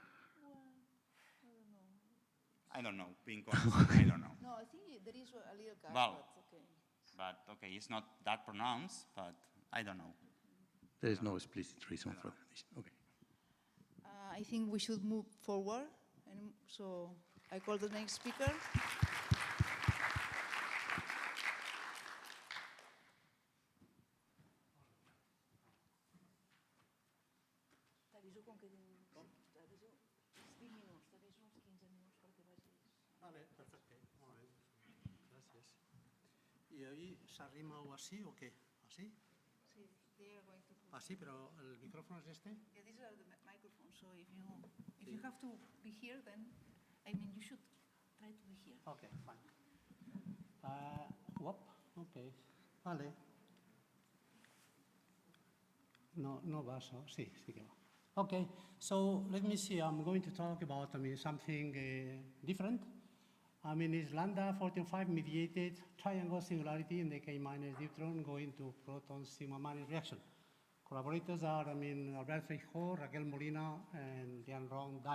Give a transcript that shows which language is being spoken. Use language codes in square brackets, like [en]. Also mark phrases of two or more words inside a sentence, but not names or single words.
[en] I don't know, being honest, I don't know. No, I think there is a little cusp, Well, but okay. but okay, it's not that pronounced, but I don't know. There is no explicit reason for that. Okay. I think we should move forward, and so I call the next speaker. [ca] Vale, perfecte. Molt bé. Gràcies. I ahí s'arrima o així o què? Així? Sí, [en] they are going to put... [ca] Així, però el micrófono és este? [en] Yeah, these are the microphones, so if you have to be here, then, I mean, you should try to be here. Okay, fine. Okay. Vale. [ca] No va, so sí que va. [en] Okay, so let me see. I'm going to talk about, something different. It's lambda 14.5 mediated triangle singularity in the K minus deuteron going to proton sigma minus reaction. Collaborators are, Albert Feijó, Raquel Molina, and Jan Rong Dai.